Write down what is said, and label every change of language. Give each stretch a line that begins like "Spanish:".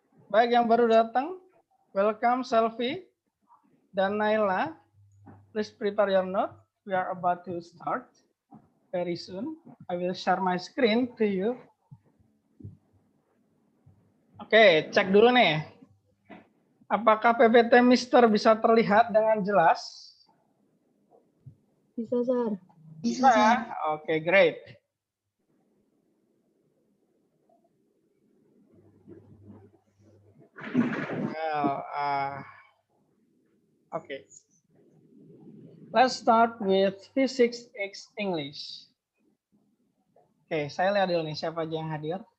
Indonesian: Baik, yang baru datang, welcome Selfie dan Naila.
English: Please prepare your note. We are about to start very soon. I will share my screen to you.
Indonesian: Oke, cek dulu nih. Apakah PPT Mister bisa terlihat dengan jelas? Bisa, Sir. Bisa ya? Oke, great.
English: Well, okay. Let's start with Physics X English.
Indonesian: Oke, saya lihat dulu nih siapa aja yang hadir.